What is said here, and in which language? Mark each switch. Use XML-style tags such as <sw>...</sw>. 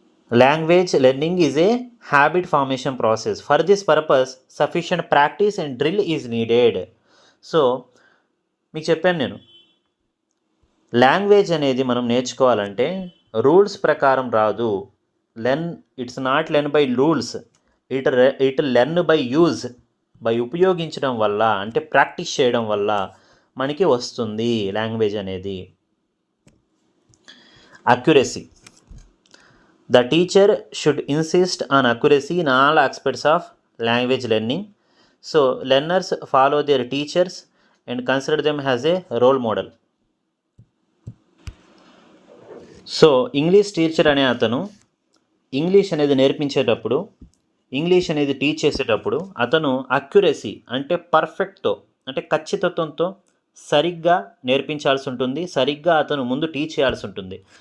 <en>Language learning is a habit formation process. For this purpose, sufficient practice and drill is needed.</en> <te>So మీకు చెప్పాను నేను, language అనేది మనం నేర్చుకోవాలంటే రూల్స్ ప్రకారం రాదు.</te> <en>it's not learn by rules, it learn by use, by</en> <te>ఉపయోగించడం వల్ల, అంటే ప్రాక్టీస్ చేయడం వల్ల మనకి వస్తుంది లాంగ్వేజ్ అనేది.</te> <en>Accuracy. The teacher should insist on accuracy in all aspects of language learning. So, learners follow their teachers and consider them as a role model.</en> <te>So English teacher అనే అతను ఇంగ్లీష్ అనేది నేర్పించేటప్పుడు, English అనేది teach చేసేటప్పుడు అతను accuracy అంటే పర్ఫెక్ట్తో, అంటే ఖచ్చితత్వంతో సరిగ్గా నేర్పించాల్సి ఉంటుంది, సరిగ్గా అతను ముందు టీచ్ చేయాల్సి ఉంటుంది.</te>